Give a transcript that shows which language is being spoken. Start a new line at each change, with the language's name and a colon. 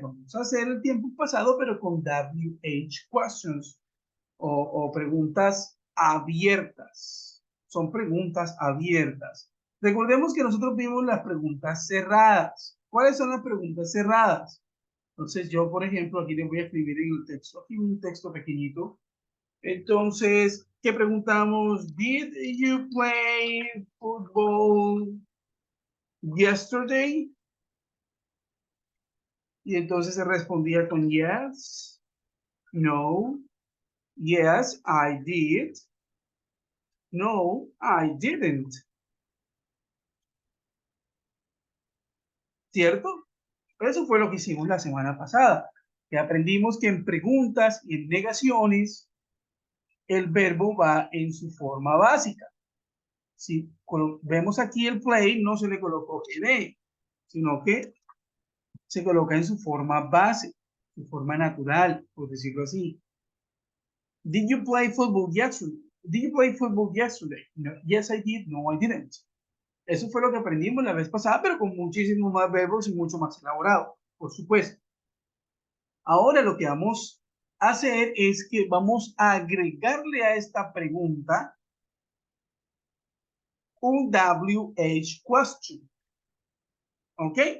Spanish: Vamos a hacer el tiempo pasado, pero con WH questions o preguntas abiertas. Son preguntas abiertas. Recordemos que nosotros vimos las preguntas cerradas. ¿Cuáles son las preguntas cerradas? Entonces yo, por ejemplo, aquí les voy a escribir en el texto, aquí un texto pequeñito. Entonces, ¿qué preguntamos?
English: Did you play football yesterday?
Spanish: Y entonces se respondía con
English: yes, no, yes, I did, no, I didn't.
Spanish: ¿Cierto? Eso fue lo que hicimos la semana pasada, que aprendimos que en preguntas y en negaciones el verbo va en su forma básica. Si vemos aquí el play, no se le colocó ed, sino que se coloca en su forma base, su forma natural, por decirlo así.
English: Did you play football yesterday? Did you play football yesterday? No, yes, I did. No, I didn't.
Spanish: Eso fue lo que aprendimos la vez pasada, pero con muchísimos más verbos y mucho más elaborado, por supuesto. Ahora lo que vamos a hacer es que vamos a agregarle a esta pregunta un WH question. ¿Ok?